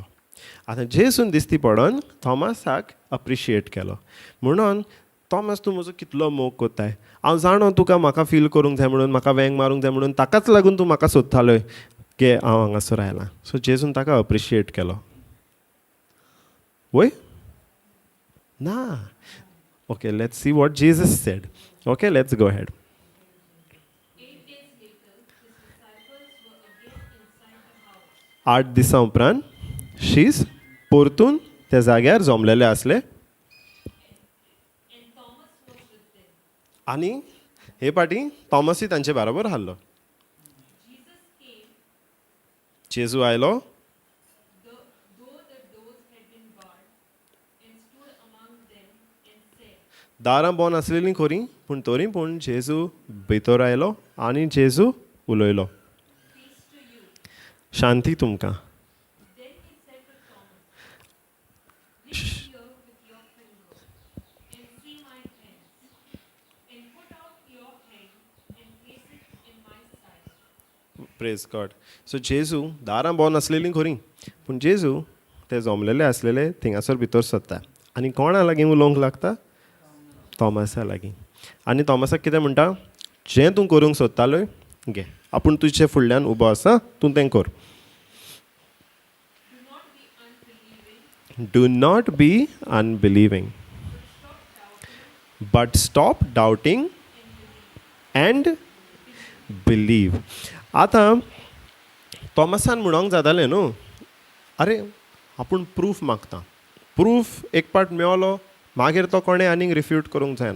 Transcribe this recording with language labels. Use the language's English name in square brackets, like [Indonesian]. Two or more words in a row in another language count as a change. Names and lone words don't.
[Konkani] आतां जेजून दिश्टी पडोन थॉमसाक अप्रिशिएट केलो म्हणून थॉमस तूं म्हजो कितलो मोग कोत्ताय. हांव जाणो तुका म्हाका फील करूंक जाय म्हणून म्हाका वेंग मारूंक जाय म्हणून ताकाच लागून तूं म्हाका सोदतालोय की हांव हांगासर आयलां. सो जेजून ताका अप्रिशिएट केलो. वय ना. [English] okay let's see what Jesus said. okay let's go ahead. 8 days later, his disciples were again inside the house. [Konkani] 8 दिसां उपरांत शीस परतून त्या जाग्यार जमलेले असले [English] And Thomas was with them. [Konkani] आनी हे पाटी थॉमसूय तांचे बरोबर आसलो. [English] Jesus came, [Konkani] जेजू आयलो [English] though the doors had been barred, and stood among them and said, [Konkani] दारां बंद आसलेलीं खरीं पूण तरी पूण जेजू भितर आयलो आनी जेजू उलयलो. [English] Peace to you. [Konkani] शांती तुमकां. [English] Then he said to Thomas, reach here with your finger, and see my hands, and put out your hand, and place it in my side. praise God. [Konkani] सो जेजू दारां बंद आसलेलीं खरीं पूण जेजू ते जमलेले आसलेले थिंगासर भितर सरता आनी कोणा लागीं उलोवंक लागता. थॉमसा लागीं. आनी थॉमसाक कितें म्हणटा जें तूं करूंक सोदतालोय घे आपूण तुजे फुडल्यान उबो आसा तूं तें कर. [English] Do not be unbelieving, do not be unbelieving but stop doubting and believe. [Konkani] आतां थॉमसान म्हणोंक जातालें न्हू अरे आपूण प्रूफ मागता. प्रूफ एक पाट मेळलो मागीर तो कोणें आनीक रिफ्यूट करूंक जायना.